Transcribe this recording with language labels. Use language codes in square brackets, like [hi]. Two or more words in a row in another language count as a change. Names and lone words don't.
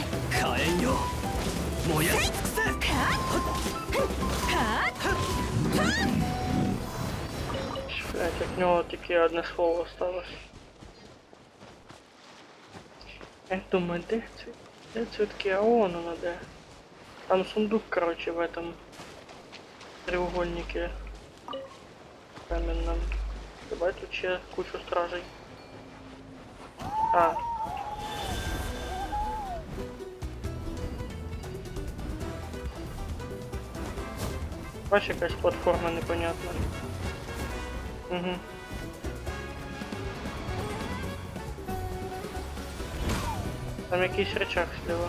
[ja] 火炎よ燃やし尽くせ。 [ru] Блять, от него таки одне слово осталось. Я думаю, где цветки? А вон оно, да. Там сундук, короче, в этом треугольнике каменном. Давай тут еще кучу стражей. А. [uk] Бачиш, якась платформа непонятна. [ru] Угу. Там якийсь рычаг слева.